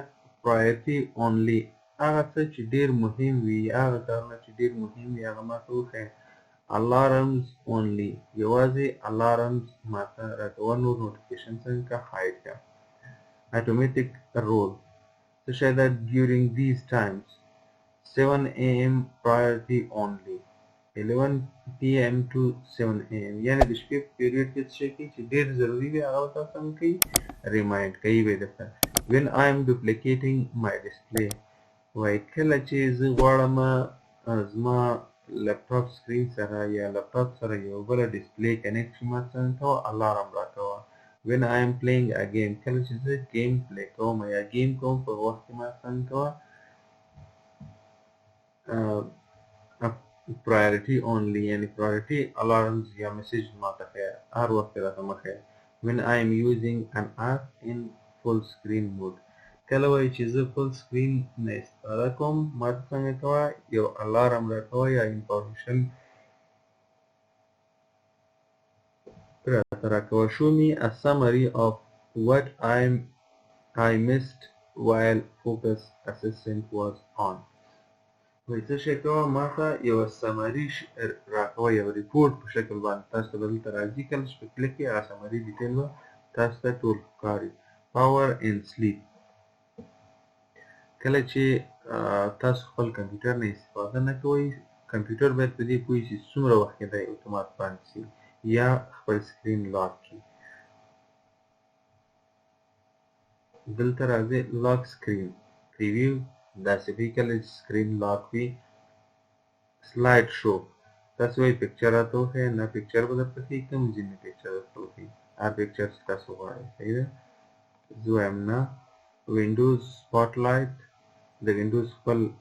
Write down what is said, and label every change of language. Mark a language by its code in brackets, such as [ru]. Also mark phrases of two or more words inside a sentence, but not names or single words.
[en] priority only [ps] هغه څه چې ډېر مهم وي، هغه کارونه چې ډېر مهم وي هغه ما ته وښیه. [en] alarms only [ps] یوازې الارمز ما ته راکوه، نور نوټیفیکیشن څنګه هایډ کړه. [en] automatic rule [ps] څه شی ده [en] during these times 7 am priority only 11 pm to 7 am [ps] یعنی د شپې په پیریډ کې څه شی کوي چې ډېر ضروري وي هغه تاسو هم کوي ریمایند کوي به درته [en] when I am duplicating my display [ps] وای کله چې زه غواړم زما [en] laptop screen [ps] سره یا لپټاپ سره یو بل ډسپلی کنیکټ شي ما څنګه کوه الارم راکوه [en] when I am playing a game [ps] کله چې زه [en] game play [ps] کوم یا گیم کوم په وخت کې ما څنګه کوه [en] priority only [ps] یعنی [en] priority alarms [ps] یا message ما ته ښیه هر وخت راته مه ښیه [en] when I am using an app in full screen mode [ps] کله وایي چې زه [en] full screen [ps] نه استفاده کوم ما ته څنګه کوه یو الارم راکوه یا انفارمیشن راته راکوه [en] show me a summary of what I missed while focus assistant was on [ps] وایي څه شی کوه ما ته یوه سمري راکوه یو ریپورټ په شکل باندې تاسو ته به دلته راځي کله چې په کلیک کې هغه [en] summary detail [ps] به تاسو ته ټول ښکاري [en] power and sleep [ps] کله چې تاسو خپل کمپیوټر نه استفاده نه کوئ کمپیوټر باید په دې پوه شي څومره وخت کې دی اتومات بند شي یا خپل سکرین لاک کړي دلته راځئ [en] lock screen preview [ps] داسې وي کله چې سکرین لاک وي [en] slide show [ps] تاسو وایي پکچر راته وښیه نه پکچر به درته ښیي کوم ځینې پکچر درته وښیي هر پکچر چې تاسو غواړئ صحیح ده زه وایم نه وینډوز سپاټ لایټ د وینډوز خپل